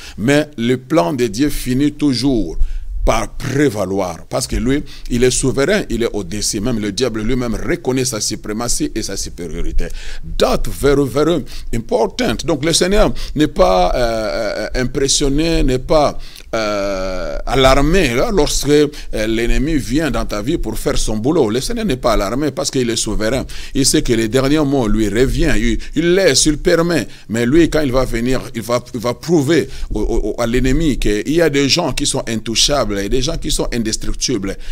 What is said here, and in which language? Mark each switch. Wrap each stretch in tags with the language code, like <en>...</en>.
<fr>Mais le plan de Dieu finit toujours par prévaloir, parce que lui, il est souverain, il est au-dessus. Même le diable lui-même reconnaît sa suprématie et sa supériorité.</fr> <en>That's very, very important.</en> <fr>Donc le Seigneur n'est pas impressionné, n'est pas alarmé lorsque l'ennemi vient dans ta vie pour faire son boulot. Le Seigneur n'est pas alarmé parce qu'il est souverain. Il sait que les derniers mots lui reviennent. Il laisse, il permet. Mais lui, quand il va venir, il va prouver à l'ennemi qu'il y a des gens qui sont intouchables et des gens qui sont indestructibles.</fr>